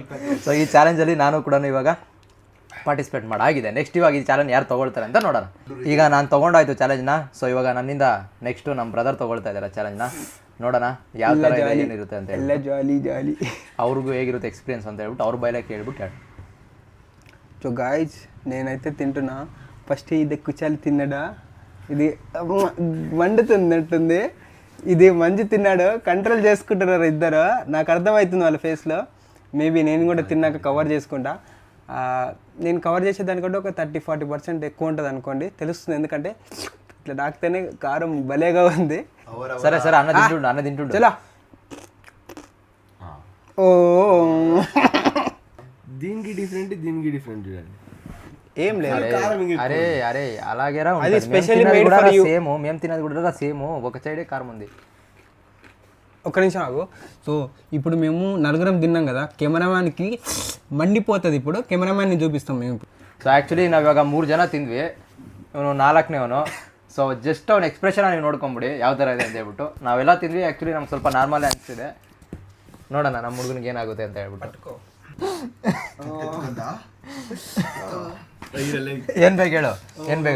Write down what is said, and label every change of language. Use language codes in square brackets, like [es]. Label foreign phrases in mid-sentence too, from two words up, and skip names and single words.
[kn] ಸೊ ಈ ಚಾಲೆಂಜಲ್ಲಿ ನಾನು ಕೂಡ ಇವಾಗ ಪಾರ್ಟಿಸಿಪೇಟ್ ಮಾಡಾಗಿದೆ. ನೆಕ್ಸ್ಟ್ ಇವಾಗ ಈ ಚಾಲೆಂಜ್ ಯಾರು ತೊಗೊಳ್ತಾರೆ ಅಂತ ನೋಡೋಣ. ಈಗ ನಾನು ತೊಗೊಂಡಾಯ್ತು ಚಾಲೆಂಜ್ನ. ಸೊ ಇವಾಗ ನನ್ನಿಂದ ನೆಕ್ಸ್ಟು ನಮ್ಮ ಬ್ರದರ್ ತೊಗೊಳ್ತಾ ಇದ್ದಾರೆ ಚಾಲೆಂಜ್ನ. ನೋಡೋಣ ಯಾವ ಥರ ಏನಿರುತ್ತೆ ಅಂತ ಹೇಳಿ. ಎಲ್ಲ ಜಾಲಿ ಜಾಲಿ. ಅವ್ರಿಗೂ ಹೇಗಿರುತ್ತೆ ಎಕ್ಸ್ಪೀರಿಯನ್ಸ್ ಅಂತ ಹೇಳ್ಬಿಟ್ಟು ಅವ್ರ ಬೈಲೇ ಕೇಳ್ಬಿಟ್ಟು ಹೇಳಿ. [en] so guys [te] నేనైతే తింటున్నా. ఫస్ట్ ఇది కుచాలి తిన్నాడా, ఇది మండుతున్నట్టుంది. ఇది మంచి తిన్నాడు, కంట్రోల్ చేసుకుంటున్నారు ఇద్దరు. నాకు అర్థమవుతుంది వాళ్ళ ఫేస్లో. మేబీ నేను కూడా తిన్నాక కవర్ చేసుకుంటా. నేను కవర్ చేసేదానికంటే ఒక 30-40% ఎక్కువ ఉంటుంది అనుకోండి, తెలుస్తుంది. ఎందుకంటే ఇట్లా తాకితేనే కారం భలేగా ఉంది. సరే సరే అన్న తింటుండు చలో. ఓ దీనికి డిఫరెంట్ చూడండి. ఏం లేదు. అరే అరే అలాగేరా అది ఉంటుంది. [en] specially made for you. [te] సేమ్ మేము తినది కూడా సేమ్, ఒక సైడే కారం ఉంది. ఒక్క నిమిషం ఆగు. సో ఇప్పుడు మేము నలుగురం తిన్నాం కదా, కెమెరామ్యాన్కి మండిపోతుంది. ఇప్పుడు కెమెరామ్యాన్ని చూపిస్తాం మేము. [en] so actually [kn] ನಾವು ಇವಾಗ 3 ಜನ ತಿಂದ್ವಿ, ಇವನು 4ನೇವನು. [en] so just [kn] ಅವ್ನ ಎಕ್ಸ್ಪ್ರೆಷನ್ ನೀವು ನೋಡ್ಕೊಂಬಿಡಿ ಯಾವ ಥರ ಇದೆ ಅಂತ ಹೇಳ್ಬಿಟ್ಟು. ನಾವೆಲ್ಲ ತಿಂದ್ವಿ. ಆ್ಯಕ್ಚುಲಿ ನಮ್ಗೆ ಸ್ವಲ್ಪ ನಾರ್ಮಲ್ ಅನಿಸ್ತಿದೆ. ನೋಡೋಣ ನಮ್ಮ ಹುಡುಗನಿಗೆ ಏನಾಗುತ್ತೆ ಅಂತ ಹೇಳ್ಬಿಟ್ಟು. ಏನು ಬೇಕು ಹೇಳು, ಏನು ಬೇಕು?